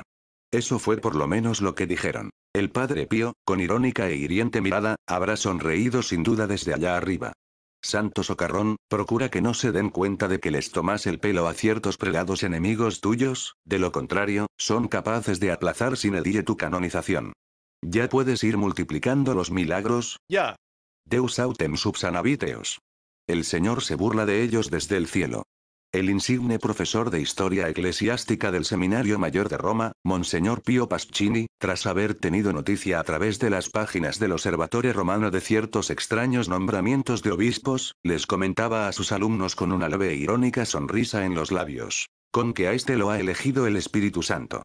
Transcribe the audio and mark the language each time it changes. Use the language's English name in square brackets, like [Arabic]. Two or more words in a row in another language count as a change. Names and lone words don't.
[Spanish] Eso fue por lo menos lo que dijeron. El Padre Pío, con irónica e hiriente mirada, habrá sonreído sin duda desde allá arriba. Santo socarrón, procura que no se den cuenta de que les tomas el pelo a ciertos prelados enemigos tuyos, de lo contrario, son capaces de aplazar sin edile tu canonización. Ya puedes ir multiplicando los milagros. Ya. [Latin] Deus autem subsanaviteos. [Spanish] El Señor se burla de ellos desde el cielo. El insigne profesor de Historia Eclesiástica del Seminario Mayor de Roma, Monseñor Pío Pasquini, tras haber tenido noticia a través de las páginas del Observatorio Romano de ciertos extraños nombramientos de obispos, les comentaba a sus alumnos con una leve e irónica sonrisa en los labios, con que a este lo ha elegido el Espíritu Santo.